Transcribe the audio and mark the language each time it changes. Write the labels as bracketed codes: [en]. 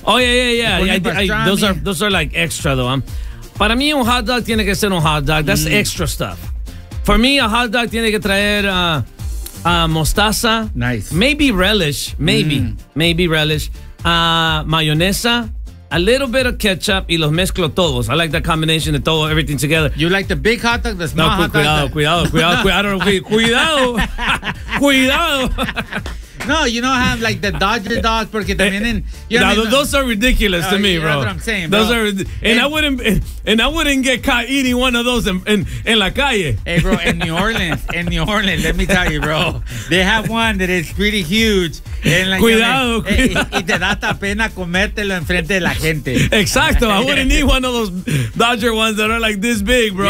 [en] Oh, yeah. Those are like extra, though. [es] Para mí, un hot dog tiene que ser un hot dog. [en] That's extra stuff. For me, a hot dog [es] tiene que traer mostaza. [en] Nice. Maybe relish. Maybe relish. Mayonesa. A little bit of ketchup [es] y los mezclo todos. [en] I like the combination of todo, everything together. You like the big hot dog, the small hot dog? [es] Cuidado. [en] No, you don't have like the Dodger dogs, [es] porque también en... [en] You know, no, those are ridiculous to me, you bro. You know what I'm saying, bro. I wouldn't get caught eating one of those in [es] la calle. [en] Hey, bro, in New Orleans, let me tell you, bro. They have one that is pretty huge. [es] Cuidado. Y te da hasta pena comértelo en frente de la gente. Exacto. [en] I wouldn't need one of those Dodger ones that are like this big, bro.